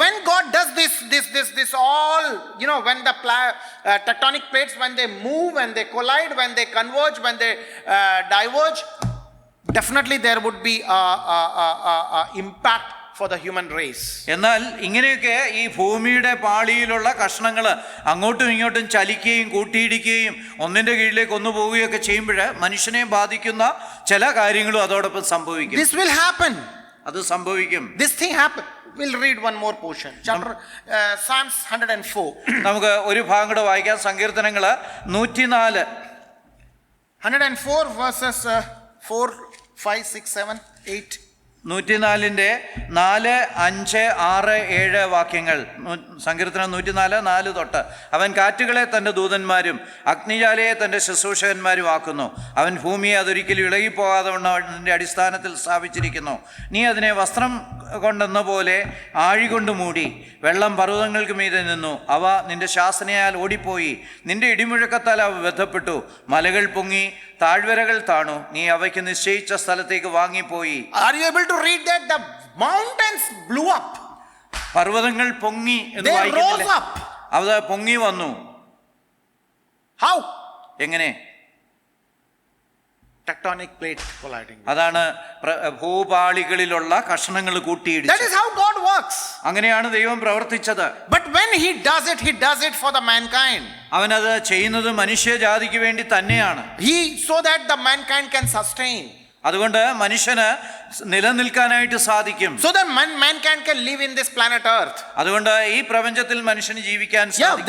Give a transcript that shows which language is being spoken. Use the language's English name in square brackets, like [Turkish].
[English] when God does this all, when the tectonic plates, when they move, when they collide, when they converge, when they diverge, definitely there would be a impact for the human race. [Malayalam] എന്നാൽ ഇങ്ങനെയൊക്കെ ഈ ഭൂമിയുടെ പാളിയിലുള്ള കഷ്ണങ്ങൾ അങ്ങോട്ടും ഇങ്ങോട്ടും ചലിക്കുകയും കൂട്ടിയിടിക്കുകയും ഒന്നിന്റെ കീഴിലേക്ക് ഒന്ന് പോവുകയൊക്കെ ചെയ്യുമ്പോൾ മനുഷ്യനെ ബാധിക്കുന്ന ചില കാര്യങ്ങളും അതോടൊപ്പം സംഭവിക്കും. [English] This will happen. [Malayalam] അത് സംഭവിക്കും. [English] This thing happen. We'll read one more portion. Chapter Psalms 104. [Malayalam] നമുക്ക് ഒരു ഭാഗം കൂടെ വായിക്കാം. സങ്കീർത്തനങ്ങൾ 104. [English] 104 verses 4, 5, 6, 7, 8. [Malayalam] 104-ന്റെ 4, 5, 6, 7 വാക്യങ്ങൾ. സങ്കീർത്തനം 104, 4 തൊട്ട്. അവൻ കാറ്റുകളെ തൻ്റെ ദൂതന്മാരും അഗ്നിജാലയെ തൻ്റെ ശുശ്രൂഷകന്മാരും ആക്കുന്നു. അവൻ ഭൂമിയെ അതൊരിക്കലും ഇളകിപ്പോകാതെ അതിൻ്റെ അടിസ്ഥാനത്തിൽ സ്ഥാപിച്ചിരിക്കുന്നു. നീ അതിനെ വസ്ത്രം കൊണ്ടെന്ന പോലെ ആഴികൊണ്ട് മൂടി. വെള്ളം പർവ്വതങ്ങൾക്ക് മീതെ നിന്നു. അവ നിന്റെ ശാസനയാൽ ഓടിപ്പോയി. നിന്റെ ഇടിമുഴക്കത്താൽ അവ ബന്ധപ്പെട്ടു. മലകൾ പൊങ്ങി, താഴ്വരകൾ താണു. നീ അവയ്ക്ക് നിശ്ചയിച്ച സ്ഥലത്തേക്ക് വാങ്ങിപ്പോയി. [English] Are you able to read that? The mountains blew up. [Malayalam] പർവ്വതങ്ങൾ പൊങ്ങി എന്ന് [English] They [Malayalam] വായിക്കുന്നില്ലേ? [English] rose up. [Malayalam] അത് പൊങ്ങി വന്നു. [English] How? [Malayalam] എങ്ങനെ? [English] Tectonic plate colliding. [Malayalam] അതാണ് ഭൂപാളികളിലുള്ള കഷണങ്ങൾ [English] That [Malayalam] കൂട്ടിയിടിച്ചത്. [English] is how God works. [Malayalam] അങ്ങനെയാണ് ദൈവം പ്രവർത്തിച്ചത്. [English] But when he does it for the mankind. [Malayalam] അവനത് ചെയ്യുന്നത് മനുഷ്യജാതിക്ക് വേണ്ടി തന്നെയാണ്. [English] So that the mankind can sustain. [Malayalam] അതുകൊണ്ട് മനുഷ്യന് നിലനിൽക്കാനായിട്ട് സാധിക്കും. [English] So that mankind can live in this planet Earth. [Malayalam] അതുകൊണ്ട് ഈ പ്രപഞ്ചത്തിൽ മനുഷ്യന് ജീവിക്കാൻ സാധിക്കും.